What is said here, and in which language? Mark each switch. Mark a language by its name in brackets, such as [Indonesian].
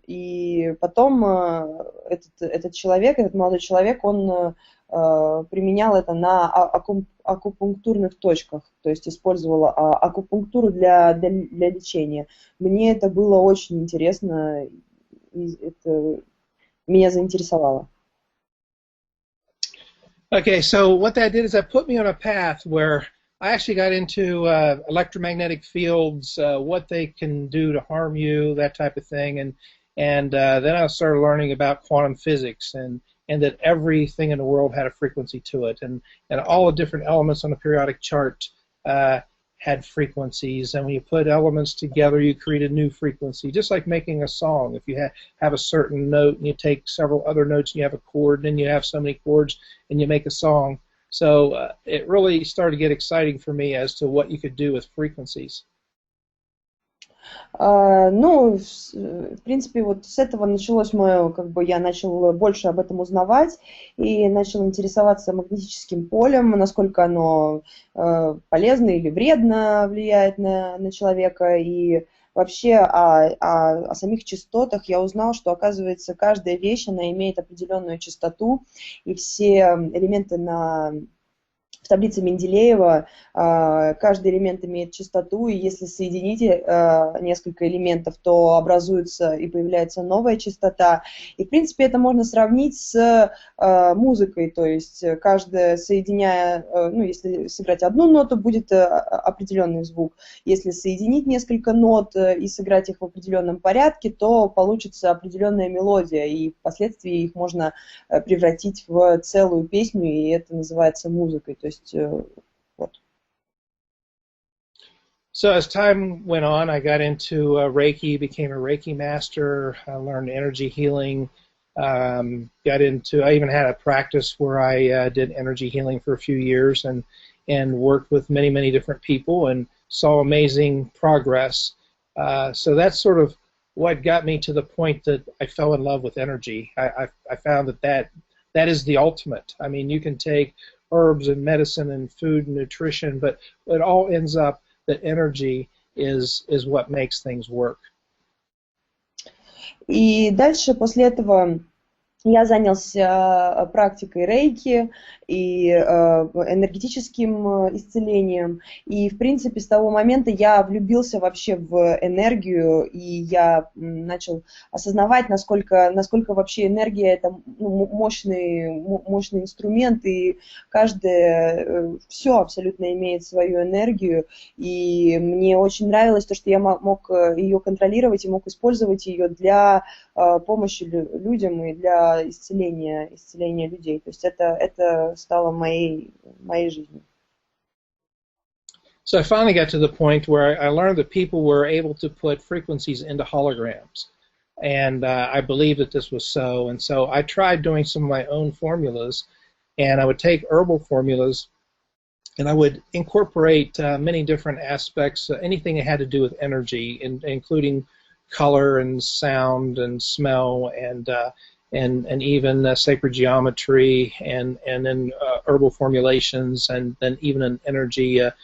[Russian] И потом этот молодой человек, он применял это на акупунктурных точках, то есть использовал акупунктуру для лечения. Мне это было очень интересно, и это меня заинтересовало. [English] Okay, so what that did is that put me on a path where I actually got into electromagnetic fields, what they can do to harm you, that type of thing, and then I started learning about quantum physics and that everything in the world had a frequency to it, and all the different elements on the periodic chart had frequencies, and when you put elements together, you create a new frequency, just like making a song. If you have a certain note and you take several other notes and you have a chord, and then you have so many chords and you make a song. So it really started to get exciting for me as to what you could do with frequencies. [Russian] Ну, в принципе, вот с этого началось мое, я начал больше об этом узнавать и начал интересоваться магнетическим полем, насколько оно полезно или вредно влияет на человека, и вообще о самих частотах я узнал, что, оказывается, каждая вещь, она имеет определенную частоту, и все элементы в таблице Менделеева каждый элемент имеет частоту, и если соедините несколько элементов, то образуется и появляется новая частота. И, в принципе, это можно сравнить с музыкой, то есть каждая, соединяя, ну, если сыграть одну ноту, будет определенный звук. Если соединить несколько нот и сыграть их в определенном порядке, то получится определенная мелодия, и впоследствии их можно превратить в целую песню, и это называется музыкой. То есть вот. [English] So as time went on, I got into Reiki, became a Reiki master, I learned energy healing, I even had a practice where I did energy healing for a few years and worked with many, many different people and saw amazing progress. So that's sort of what got me to the point that I fell in love with energy. I found that is the ultimate. I mean, you can take herbs and medicine and food and nutrition, but it all ends up that energy is what makes things work. [Russian] И дальше после этого я занялся практикой рейки и энергетическим исцелением. И, в принципе, с того момента я влюбился вообще в энергию, и я начал осознавать, насколько вообще энергия – это мощный инструмент, и каждое, все абсолютно имеет свою энергию. И мне очень нравилось то, что я мог ее контролировать и мог использовать ее для помощи людям и для исцеления людей. То есть это стало моей жизнью. [English] So I finally got to the point where I learned that people were able to put frequencies into holograms, and I believed that this was so. And so I tried doing some of my own formulas, and I would take herbal formulas, and I would incorporate many different aspects, anything that had to do with energy, including color and sound and smell and even sacred geometry and then herbal formulations and then even an energy